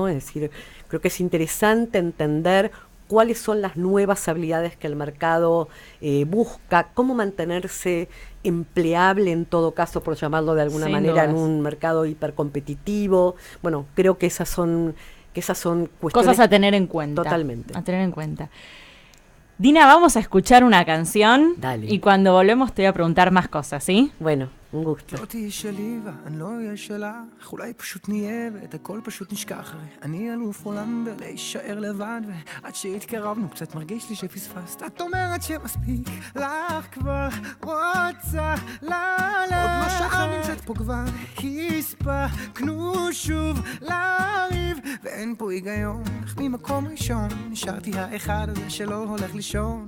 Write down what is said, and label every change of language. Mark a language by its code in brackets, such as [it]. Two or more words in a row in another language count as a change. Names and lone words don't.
[es] Es decir, creo que es interesante entender cuáles son las nuevas habilidades que el mercado busca, cómo mantenerse empleable en todo caso, por llamarlo de alguna Sin manera, en dudas. un mercado hipercompetitivo. Bueno, creo que esas son cuestiones Cosas a tener en cuenta. Totalmente. A tener en cuenta. Dina, vamos a escuchar una canción. Dale. Y cuando volvemos te voy a preguntar más cosas, ¿sí? Bueno, un gusto. [he] לא תהיי שלי ואני לא אהיה שלך, אולי פשוט נהיה ואת הכל פשוט נשכח. אני אלוף עולם בלהישאר לבד, ועד שהתקרבנו קצת מרגיש לי שפספסת. את אומרת שמספיק לך כבר, רוצה ללכת. עוד לא שעה נמצאת פה כבר, הספקנו שוב לריב, ואין פה היגיון, אך ממקום ראשון נשארתי האחד הזה שלא הולך לישון.